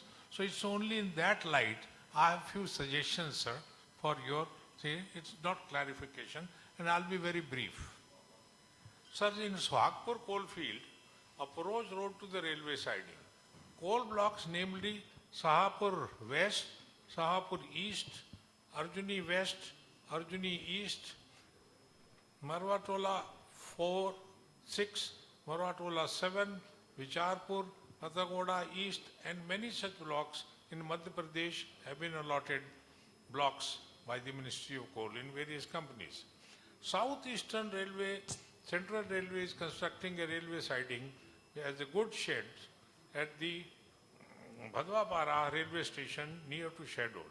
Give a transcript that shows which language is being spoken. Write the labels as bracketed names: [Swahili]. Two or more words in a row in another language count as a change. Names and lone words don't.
[English] So it's only in that light I have few suggestions, sir, for your, say, it's not clarification, and I'll be very brief. Sir, in Swagpur coalfield, approach road to the railway siding, coal blocks namely Sahapur West, Sahapur East, Arjuni West, Arjuni East, Marwatola 4, 6, Marwatola 7, Vicharpur, Patagoda East, and many such blocks in Madhya Pradesh have been allotted blocks by the Ministry of Coal in various companies. Southeastern Railway, Central Railway is constructing a railway siding as a goods shed at the Bhadwapara railway station near to Shahdol.